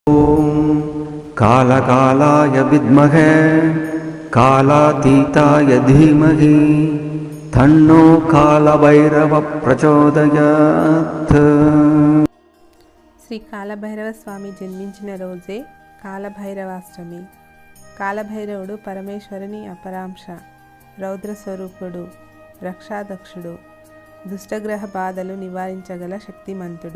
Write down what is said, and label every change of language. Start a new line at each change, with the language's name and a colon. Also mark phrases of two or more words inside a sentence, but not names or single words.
Sanskrit: ॐ कालकालाय विद्महे कालातीताय धीमहि तन्नो कालभैरवः प्रचोदयात्।
Telugu: శ్రీ కాలభైరవ స్వామి జన్మించిన రోజే కాలభైరవాష్టమి. కాలభైరవుడు పరమేశ్వరుని అపరాంశ, రౌద్ర స్వరూపుడు, రక్షాదక్షుడు, దుష్టగ్రహ బాధలు నివారించగల శక్తిమంతుడు.